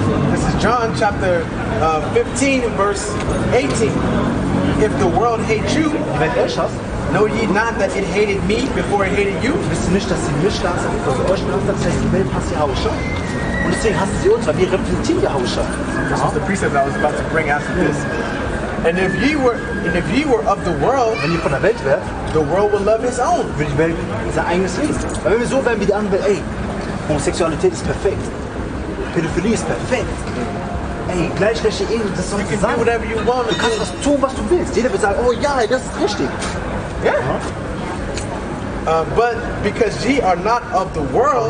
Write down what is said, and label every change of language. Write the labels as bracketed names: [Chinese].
[English] This is John chapter 15, verse 18. If the world hates you, [German] die Welt euch hasst, [English] know ye not that it hated me before it hated you? [German] wisst ihr nicht, dass sie mich hasst, bevor sie euch hasst, das heißt, die Welt hasst Yahweh. Und deswegen hassen sie uns, weil wir repräsentieren Yahweh. [English] This was the precept I was about to bring after this. And if ye were of the world, [German] Wenn ihr von der Welt wärt, [English] the world would love its own. [German] würde die Welt sein eigenes Leben. Weil wenn wir so wären wie die andere Welt, ey, Homosexualität ist perfekt, Pädophilie ist perfekt, ey, gleichrechtliche Ehe, das soll [English] You can [German] sein. [English] do whatever you want. [German] Du kannst was tun, was du willst. Jeder wird sagen, oh ja, das ist richtig. [English] Yeah. But because ye are not of the world,